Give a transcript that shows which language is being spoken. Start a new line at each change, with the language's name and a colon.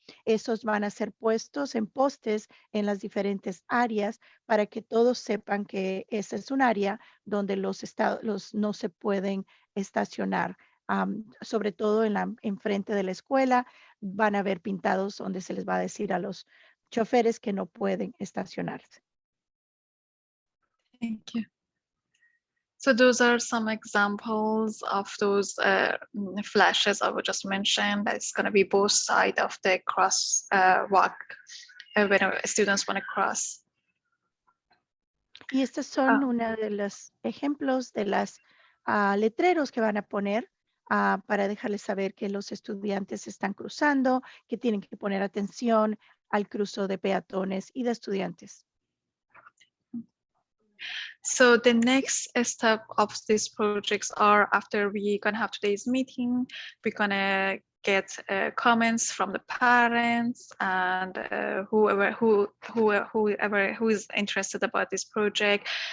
Spanish: Esos van a ser puestos en postes en las diferentes áreas para que todos sepan que esa es un área donde los no se pueden estacionar. Sobre todo en frente de la escuela van a haber pintados donde se les va a decir a los choferes que no pueden estacionarse.
English: Thank you. So those are some examples of those flashes I would just mention. That's going to be both sides of the crosswalk when students want to cross.
Spanish: Y estos son uno de los ejemplos de las letreros que van a poner para dejarles saber que los estudiantes están cruzando, que tienen que poner atención al cruce de peatones y de estudiantes.
English: So the next step of these projects are, after we're going to have today's meeting, we're going to get comments from the parents and whoever who is interested about this project.